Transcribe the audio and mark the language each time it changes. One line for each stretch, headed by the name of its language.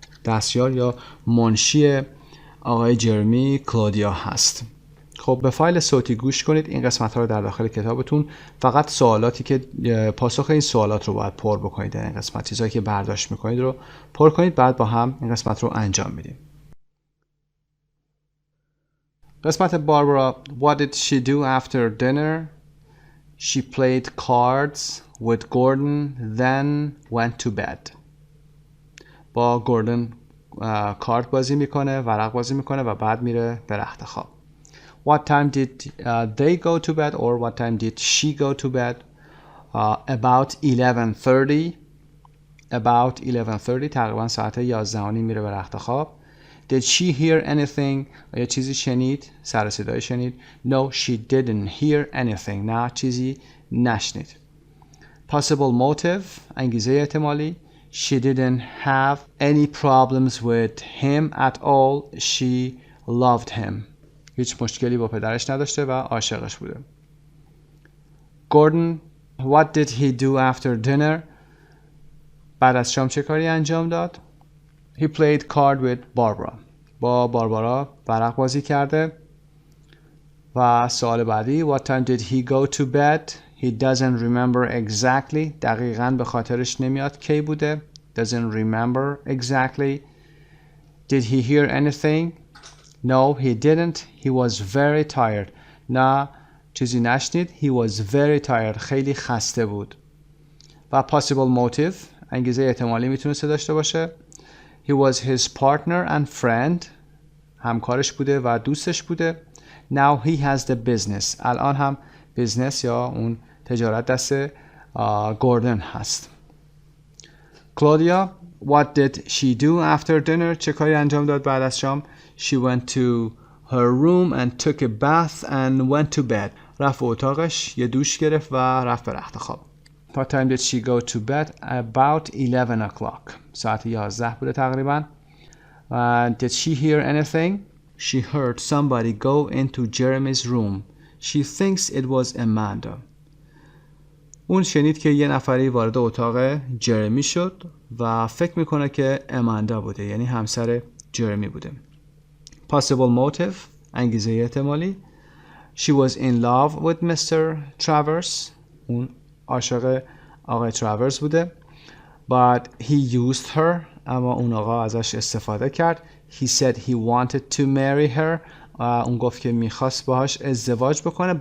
Persian: دستیار یا منشی آقای جرمی کلودیا هست. خب به فایل صوتی گوش کنید. این قسمت ها رو در داخل کتابتون فقط سوالاتی که پاسخ این سوالات رو باید پر بکنید در این قسمت، چیزایی که برداشت میکنید رو پر کنید، بعد با هم این قسمت رو انجام میدیم.
English: قسمت باربارا: What did she do after dinner? She played cards with Gordon then went to bed.
Persian: با گوردن کارت بازی میکنه، ورق بازی میکنه و بعد میره به رخت خواب.
English: What time did they go to bed or what time did she go to bed? About 11:30. About 11:30
Persian: تقریبا ساعت 11:30 میره به رخت خواب.
English: Did she hear anything؟
Persian: آیا چیزی شنید؟ سر صدای شنید؟
English: No, she didn't hear anything.
Persian: نه چیزی نشنید.
English: Possible motive
Persian: انگیزه احتمالی:
English: She didn't have any problems with him at all. She loved him.
Persian: هیچ مشکلی با پدرش نداشته و عاشقش بوده.
English: Gordon: What did he do after dinner؟
Persian: بعد از شام چه کاری انجام داد؟
English: He played card with Barbara.
Persian: با باربارا ورق بازی کرده. و سوال بعدی:
English: What time did he go to bed؟ He doesn't remember exactly.
Persian: دقیقاً به خاطرش نمیاد کی بوده.
English: Doesn't remember exactly. Did he hear anything؟ No, he didn't. He was very tired.
Persian: نه چیزی نشنید.
English: He was very tired.
Persian: خیلی خسته بود.
English: و possible motive
Persian: انگیزه احتمالی میتونسته داشته باشه:
English: He was his partner and friend.
Persian: همکارش بوده و دوستش بوده.
English: Now he has the business.
Persian: الان هم بیزنس یا اون تجارت دست گوردن هست.
English: Claudia: What did she do after dinner؟
Persian: چه کاری انجام داد بعد از شام؟
English: She went to her room and took a bath and went to bed.
Persian: رفت اتاقش، یه دوش گرفت و رفت به رخت خواب.
English: What time did she go to bed? About 11 o'clock.
Persian: ساعت 11 بوده تقریبا.
English: Did she hear anything? She heard somebody go into Jeremy's room. She thinks it was Amanda.
Persian: اون شنید که یه نفری وارد اتاق جرمی شد و فکر میکنه که اماندا بوده، یعنی همسر جرمی بوده.
English: Possible motive
Persian: انگیزه احتمالی:
English: She was in love with Mr. Travers.
Persian: اون عاشق آقای تراورز بوده.
English: But he used her.
Persian: اما اون آقا ازش استفاده کرد.
English: He said he wanted to marry her.
Persian: اون گفت که میخواست باهاش ازدواج بکنه.